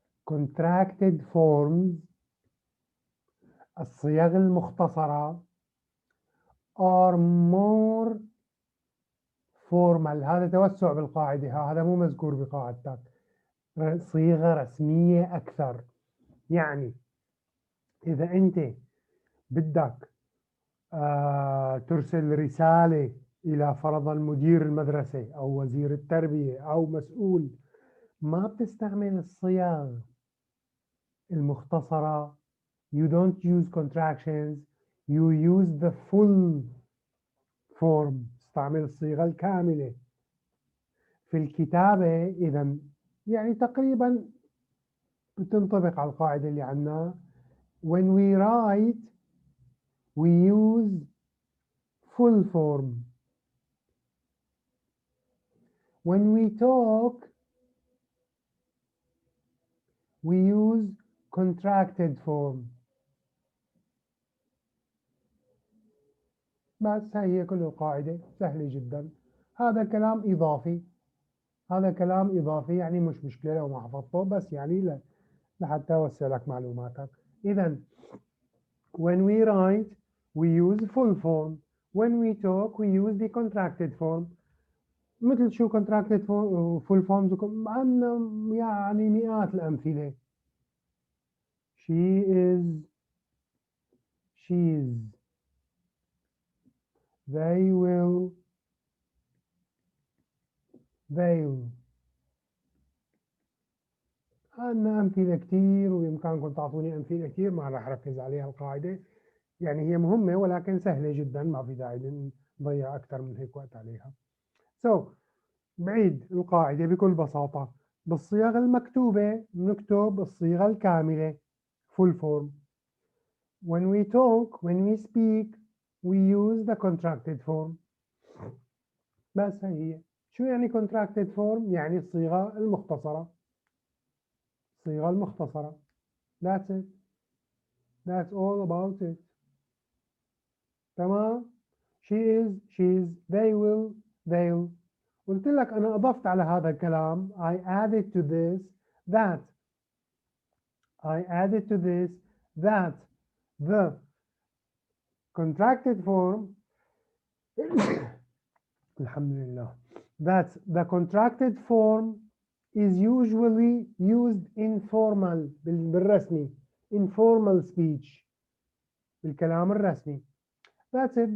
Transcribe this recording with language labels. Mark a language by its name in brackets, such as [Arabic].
[English] contracted forms، [Arabic] الصيغ المختصرة [English] are more formal. [Arabic] هذا توسع بالقاعدة، هذا مو مذكور بقاعدتك. صيغة رسمية أكثر. يعني إذا أنت بدك ترسل رسالة إلى فرضا مدير المدرسة أو وزير التربية أو مسؤول، ما بتستعمل الصيغ المختصرة. [English] You don't use contractions. You use the full form. [Arabic] استعمل الصيغة الكاملة. في الكتابة إذا يعني تقريبا بتنطبق على القاعدة اللي عنا. [English] When we write we use full form. When we talk we use contracted form. [Arabic] بس هي كل القاعدة سهلة جدا. هذا كلام إضافي، هذا كلام إضافي يعني مش مشكلة لو ما حفظته، بس يعني لحتى أوسع لك معلوماتك. [English] إذا when we write we use full form. When we talk we use the contracted form. [Arabic] مثل شو [English] contracted full forms [Arabic] عندنا يعني مئات الأمثلة. [English] She is, she's, they will, they'll. [Arabic] عندنا أمثلة كتير وبإمكانكم تعطوني أمثلة كتير، ما راح أركز عليها القاعدة، يعني هي مهمة ولكن سهلة جدا، ما في داعي نضيع أكثر من هيك وقت عليها. So بعيد القاعدة بكل بساطة، بالصيغ المكتوبة نكتب الصيغة الكاملة [English] full form. When we talk, when we speak, we use the contracted form. [Arabic] بس هي شو يعني [English] contracted form؟ [Arabic] يعني الصيغة المختصرة. الصيغة المختصرة. [English] That's it. That's all about it. [Arabic] تمام؟ [English] She is, she's, they will, they'll. [Arabic] قلت لك أنا أضفت على هذا الكلام [English] I added to this that. I added to this that the contracted form Alhamdulillah, that the contracted form is usually used informal [Arabic] بالرسمي [English] informal speech [Arabic] بالكلام الرسمي. [English] That's it.